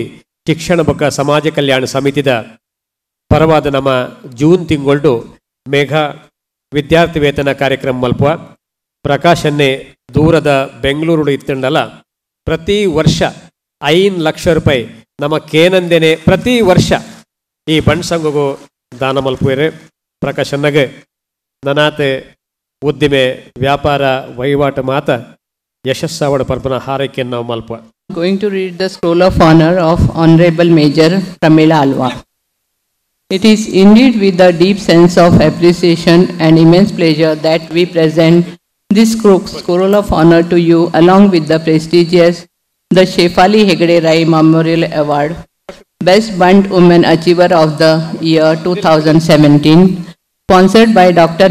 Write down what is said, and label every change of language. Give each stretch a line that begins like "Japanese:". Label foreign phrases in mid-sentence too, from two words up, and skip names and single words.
Tulu: ಶಿಕ್ಷಣ ಬೊಕ್ಕ ಸಮಾಜ ಕಲ್ಯಾಣ ಸಮಿತಿದ ಪರವಾದ ನಮ್ಮ ಜೂನ್ ತಿಂಗಳು ಮೇಘ ವಿದ್ಯಾರ್ಥಿ ವೇತನ ಕಾರ್ಯಕ್ರಮ ಮಲ್ಪುವ ಪ್ರಕಾಶನ್ನೇ ದೂರದ ಬೆಂಗಳೂರು ಇತ್ತಂಡಲ್ಲ ಪ್ರತಿ ವರ್ಷ 5 ಲಕ್ಷ ರೂಪಾಯಿ ನಮ್ಮ ಕೇನಂದೇನೆ ಪ್ರತಿ ವರ್ಷ ಈ ಬಣ್ಸಂಗಗೂ ದಾನ ಮಲ್ಪುವೇರೆ. ಪ್ರಕಾಶನ್ನಗೆ ನನಾತೆ ಉದ್ದಿಮೆ ವ್ಯಾಪಾರ ವಹಿವಾಟು ಮಾತ ಯಶಸ್ಸಾವಡ ಪರ್ಪನ ಹಾರೈಕೆಯನ್ನು ನಾವು ಮಲ್ಪ.
English: Going to read the scroll of honor of Honorable Major Pramila Alva. It is indeed with a deep sense of appreciation and immense pleasure that we present this scroll of honor to you along with the prestigious the Shefali Hegde Rai Memorial Award, Best Bunt Women Achiever of the Year 2017, sponsored by Dr.